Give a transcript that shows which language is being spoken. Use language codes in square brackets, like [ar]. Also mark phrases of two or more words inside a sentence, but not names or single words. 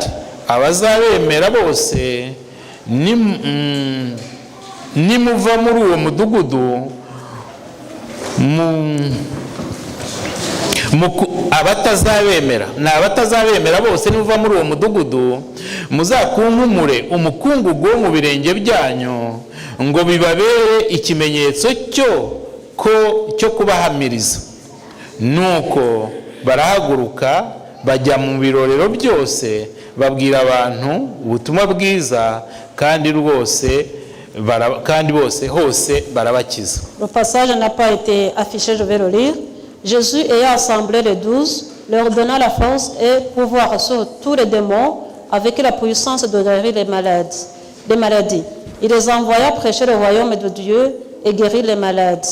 [rw] Kandi abazabemera bose nimuva muri uwo mudugudu abatazabemera bose nimuva muri uwo mudugudu muzakunkumure umukungugu wo mu birenge byanyu ngo bibabere ikimenyetso cyo kubahamiriza. Nuko barahaguruka bajya mu birorero byose babwira abantu ubutumwa bwiza kandi bose hose barabakiza. [fr] Le passage n'a pas été affiché, je vais le lire. Jésus ayant assemblé les 12, leur donna la force et pouvoir sur tous les démons avec la puissance de guérir les maladies. Il les envoya prêcher le royaume de Dieu et guérir les malades.